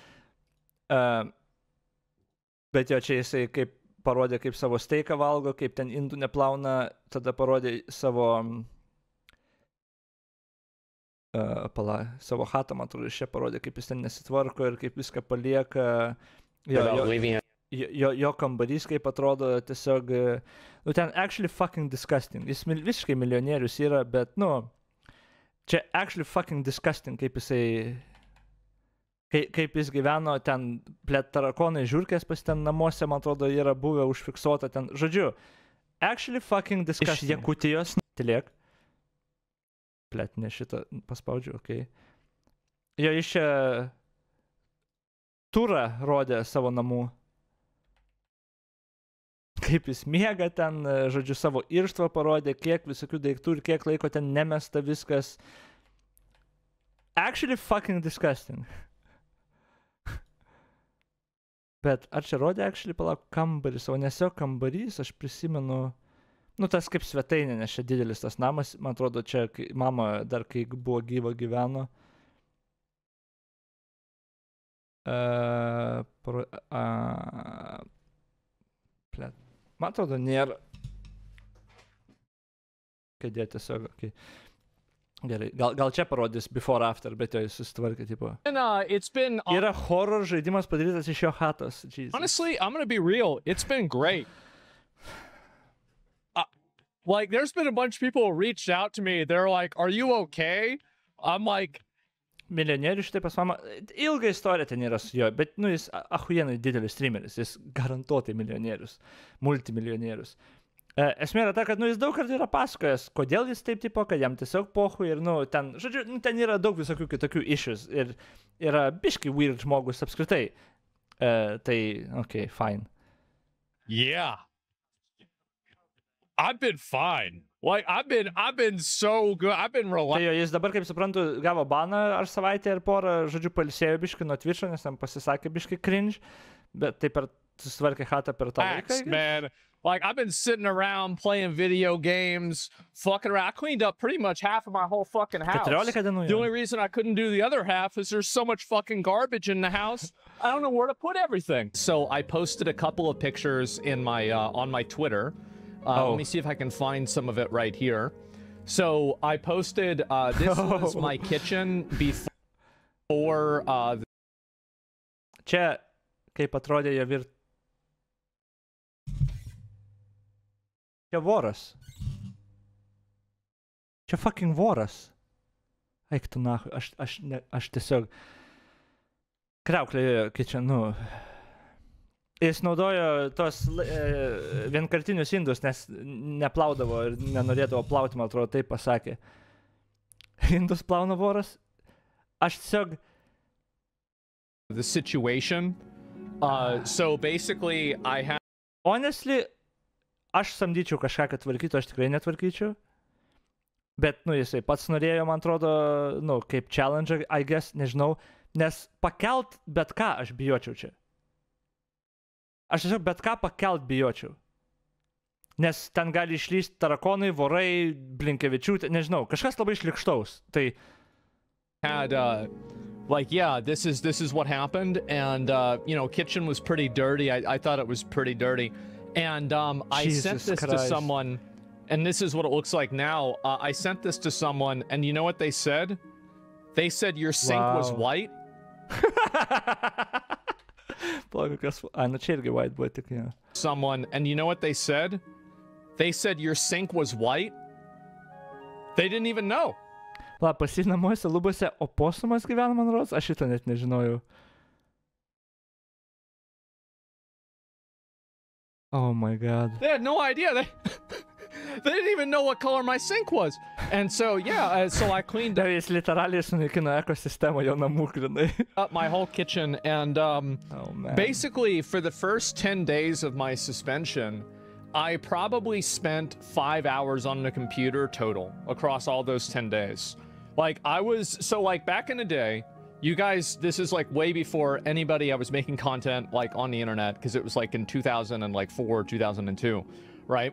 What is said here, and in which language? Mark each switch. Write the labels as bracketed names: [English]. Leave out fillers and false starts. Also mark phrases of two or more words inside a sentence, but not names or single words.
[Lithuanian] Bet jo čia jisai kaip parodė, kaip savo steiką valgo, kaip ten indų neplauna, tada parodė savo savo chatą, man atrodo, čia parodė, kaip jis ten nesitvarko ir kaip viską palieka. Jo kambarys, kaip atrodo, tiesiog, nu ten [English] actually fucking disgusting. [Lithuanian] Jis visiškai milijonierius yra, bet, nu, čia [English] actually fucking disgusting, [Lithuanian] kaip jisai, kaip jis gyveno, ten tarakonai žiurkės pas ten namuose, man atrodo, yra buvę užfiksuota ten. Žodžiu, [English] actually fucking disgusting. [Lithuanian] Iš Jakutijos, tylėk. Ne šitą paspaudžiu, okei. Jo iš čia turą rodė savo namų. Kaip jis miega ten, žodžiu, savo irštvą parodė, kiek visokių daiktų ir kiek laiko ten nemesta viskas. [English] Actually fucking disgusting. [Lithuanian] Bet ar čia rodė actually, palauk, kambarys, o nes jo kambarys, aš prisimenu, nu tas kaip svetainė, nes čia didelis tas namas, man atrodo, čia mama dar kai buvo gyva gyveno. Man atrodo, nėra. Kėdė tiesiog, okei. Gerai, gal čia parodys [English] before after, [Lithuanian] bet jo jis susitvarkė, tipo. Yra horror žaidimas padarytas iš jo chatos. [English] Honestly, I'm gonna be real, it's been great. Like, there's been a bunch of people who reached out to me, they're like, are you okay? I'm like... [Lithuanian] Milijonierius šitai pas mamą, ilga istorija ten yra su jo, bet, nu, jis ahujenai didelis streameris, jis garantuotai milijonierius, multimilijonierius. Esmė yra ta, kad, nu, jis daug kartų yra pasakojęs, kodėl jis taip tipo, kad jam tiesiog pohui ir, nu, ten, žodžiu, nu, ten yra daug visokių kitokių issues ir yra biškai weird žmogus apskritai. Tai, [English] okay, fine. Yeah. I've been fine. Like, I've been so good. I've been relaxed. [Lithuanian] Tai jo, jis dabar, kaip suprantu, gavo baną ar savaitę ar porą, žodžiu, pailsėjo biškai nuo Twitch'o, nes ten pasisakė biškai cringe, bet taip per susitvarkė chatą per tą laiką. Man. [English] Like, I've been sitting around playing video games, fucking around. I cleaned up pretty much half of my whole fucking house. The only reason I couldn't do the other half is there's so much fucking garbage in the house. I don't know where to put everything. So I posted a couple of pictures in my on my Twitter. Let me see if I can find some of it right here. So I posted, this was my kitchen before... [Lithuanian] Čia, kaip atrodė jo Čia voras. Čia fucking voras. Eik tu nahui, aš tiesiog... Kriauklė, kai čia, nu... Jis naudojo tos vienkartinius indus, nes neplaudavo ir nenorėdavo plauti, man atrodo, taip pasakė. Indus plauna voras. Aš tiesiog... [English] The situation. So basically, I have... Honestly, [Lithuanian] aš samdyčiau kažką, kad tvarkytų, aš tikrai netvarkyčiau. Bet, nu, jisai pats norėjo, man atrodo, nu, kaip [English] challenge, I guess, [Lithuanian] nežinau. Nes pakelt bet ką aš bijočiau čia. Aš tiesiog bet ką pakelt bijočiau. Nes ten gali išlysti tarakonai, vorai, Blinkevičiūtė, nežinau, kažkas labai šlikštaus. Tai... [English] Like, yeah, this is what happened, and, you know, kitchen was pretty dirty. I thought it was pretty dirty. And I sent this to someone, and this is what it looks like now. I sent this to someone, and you know what they said? They said your sink was white, [Lithuanian] Nu čia irgi white buvo tik, ja. [English] Someone, and you know what they said? They said your sink was white. They didn't even know. [Lithuanian] Pas jį namuose lubose oposumas gyvena, man rodos, aš šitą net nežinojau. [English] Oh my god. They had no idea. They didn't even know what color my sink was. And so, yeah, so I cleaned up. [Lithuanian] Jis literaliai sunaikino ekosistemą jo namų grinai. [English] Up my whole kitchen, and basically for the first 10 days of my suspension, I probably spent 5 hours on the computer total across all those 10 days. Like like back in the day, you guys, this is like way before anybody I was making content like on the internet, because it was like in 2004, 2002, right?